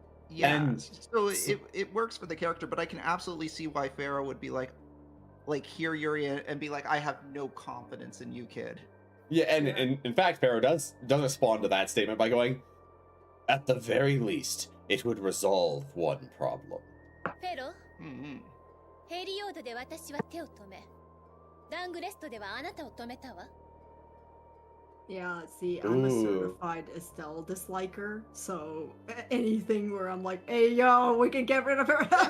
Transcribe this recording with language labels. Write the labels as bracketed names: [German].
[English] Yeah, and so it works for the character, but I can absolutely see why Pharaoh would be like hear Yuri and be like, I have no confidence in you, kid. Yeah, and in fact, Pharaoh does respond to that statement by going, at the very least, it would resolve one problem. [Japanese] Pharaoh, ヘリオードで私は手を止め、ダングレストではあなたを止めたわ。 [English] Yeah, see, I'm a certified Estelle disliker, so anything where I'm like, hey, yo, we can get rid of her.